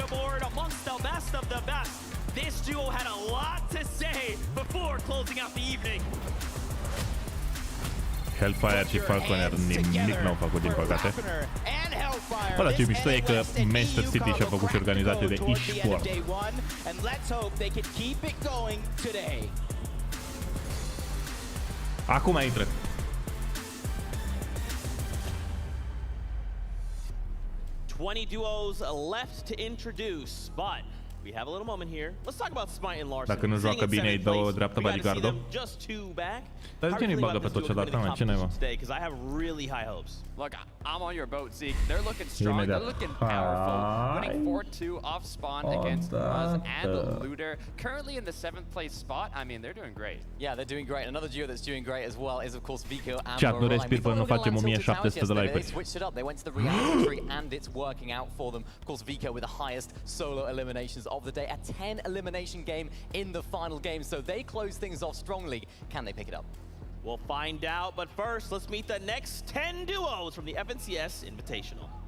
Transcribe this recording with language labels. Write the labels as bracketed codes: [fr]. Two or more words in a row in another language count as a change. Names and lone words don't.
[ro] Hellfire și Falconer nimic n-au făcut, din păcate. Bă, dar ce mișto e că Manchester City și-a făcut și organizație de e-sport. Acum intră. [en] Duos left to introduce, but we have a little moment here. Let's talk about Smite and Larson. [ro] Dacă nu joacă bine, îi dă o dreaptă bodyguard-o. Dar de ce nu-i bagă pe tot ce dată, mă? Ce n-ai, mă? [en] Look, I'm on your boat, Zeke. They're looking strong. They're looking powerful. Winning 4-2 off spawn against Buzz and Looter. Currently in the 7th place spot. I mean, they're doing great. Yeah, they're doing great. Another duo that's doing great as well is, of course, Vico and [ro] Chat, nu respir până nu facem 1700 de like-uri. [en] They switched it up. They went to the reality tree and it's working out for them. Of course, Vico with the highest solo eliminations of the day. A 10 elimination game in the final game. So they close things off strongly. Can they pick it up? We'll find out, but first, let's meet the next 10 duos from the FNCS Invitational.